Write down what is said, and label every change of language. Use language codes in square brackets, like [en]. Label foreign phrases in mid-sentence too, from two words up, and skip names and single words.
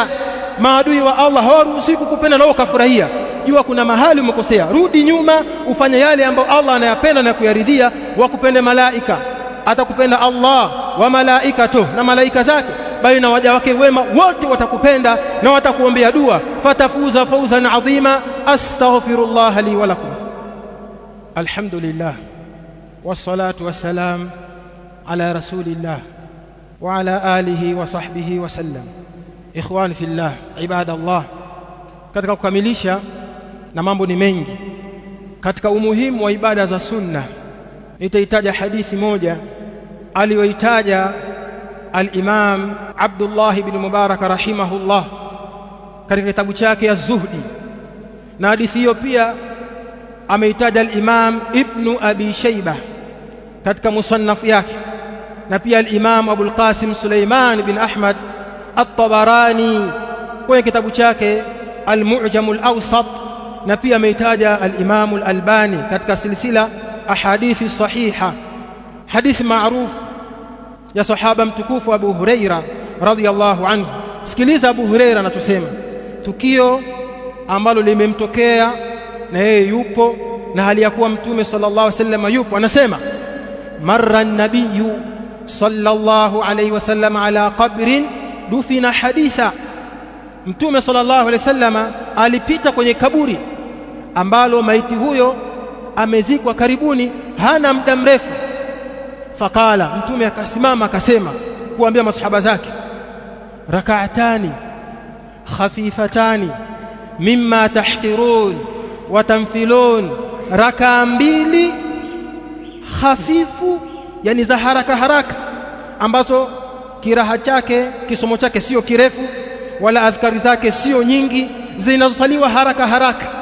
[sw] Maadui wa Allah hawaruhusi kukupenda na ukafurahia, jua kuna mahali umekosea, rudi nyuma, ufanye yale ambayo Allah anayapenda na kuyaridhia. Wakupende malaika, atakupenda Allah [ar] وملائكة, [sw] na malaika zake, bali na waja wake wema wote watakupenda na watakuombea dua. [ar] فتفوز فوزا عظيما. أستغفر الله لي ولكم. الحمد لله والصلاة والسلام على رسول الله وعلى آله وصحبه وسلم. إخواني في الله، عباد الله, [sw] katika kukamilisha, na mambo ni mengi, katika umuhimu wa ibada za sunna nitaitaja hadithi moja aliyoitaja al-Imam Abdullah ibn Mubarak rahimahullah katika kitabu chake Az-Zuhdi, na hadithi hiyo pia ameitaja al-Imam Ibn Abi Shayba katika musannaf yake, na pia al-Imam Abu al-Qasim Suleiman bin Ahmad at-Tabarani kwenye kitabu chake al-Mu'jam al-Awsat, na pia ameitaja al-Imam al-Albani katika silsila ahadithi sahiha, hadithi maarufu ya sahaba mtukufu Abu Huraira [ar] رضي الله عنه. [sw] Sikiliza Abu Huraira anatusema tukio ambalo limemtokea na yeye yupo na hali ya kuwa Mtume [ar] صلى الله عليه وسلم [sw] yupo. [ar] Anasema مر النبي صلى الله عليه وسلم على قبر دفن حديثا, [sw] Mtume [ar] صلى الله عليه وسلم [sw] alipita kwenye kaburi ambalo maiti huyo amezikwa karibuni, hana muda mrefu. Fakala, Mtume akasimama akasema kuambia masahaba zake, [ar] ركعتان خفيفتان مما تحقرون وتنفلون, [sw] raka mbili hafifu, yani za haraka haraka, ambazo kiraha chake kisomo chake sio kirefu wala adhkari zake sio nyingi, zinazosaliwa haraka haraka.